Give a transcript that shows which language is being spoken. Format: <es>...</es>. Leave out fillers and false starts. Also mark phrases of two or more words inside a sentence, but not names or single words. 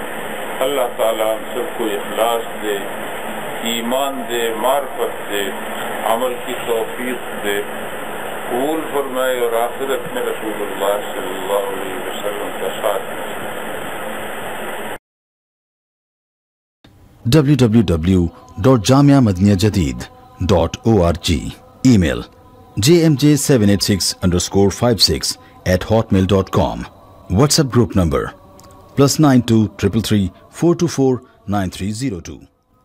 <ur>اللہ تعالیٰ ہم سب کو اخلاص دے، ایمان دے، معرفت دے، عمل کی توفیق دے، قبول فرمائے، اور آخرت میں رسول اللہ صلی اللہ علیہ وسلم کا ساتھ دے۔</ur> <en>www.jamiamadiniyajadid.org Email jmj786_56@hotmail.com WhatsApp group number +92 333 424 9302</en>